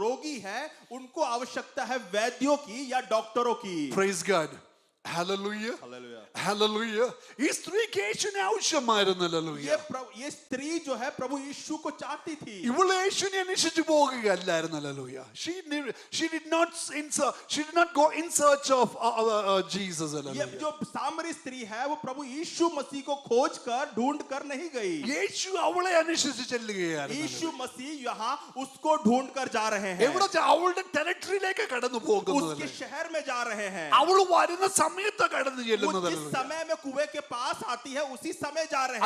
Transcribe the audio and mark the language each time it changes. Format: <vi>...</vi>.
<hi>रोगी है, उनको आवश्यकता है वैद्यों की या डॉक्टरों की.</hi> <en>Praise God. Hallelujah. Hallelujah.</en> <ml>Hallelujah. ഈ സ്ത്രീക്ക് യേശുവിനെ ആവശ്യമായിരുന്നു. Hallelujah.</ml> <hi>ये स्त्री जो है प्रभु यीशु को चाहती थी.</hi> <ml>ഇവള് യേശുവിനെ അന്വേഷിച്ചു പോകുകയല്ലായിരുന്നു.</ml> <en>Hallelujah. She did not go in search of Jesus.</en> <hi>ये</hi> <en>Hallelujah.</en> <hi>जो सामरी स्त्री है, वो प्रभु यीशु मसीह को खोज कर ढूंढ कर नहीं गई.</hi> <ml>യേശു അവളെ അന്വേഷിച്ച് ചെല്ലുകയായിരുന്നു.</ml> <hi>यीशु मसीह यहाँ उसको ढूंढ कर जा रहे हैं.</hi> <ml>എവിടെ അവളുടെ ടെറിട്ടറിയിലേക്ക് കടന്നു പോകുന്നത്.</ml> <hi>उसके शहर में जा रहे हैं.</hi> <ml>അവള് വരുന്ന സമയത്ത് കടന്നു</ml> <hi>वो</hi> <ml>ചെല്ലുന്നത്.</ml> <hi>जिस समय में कुएं के पास आती है, उसी समय जा रहे हैं.</hi>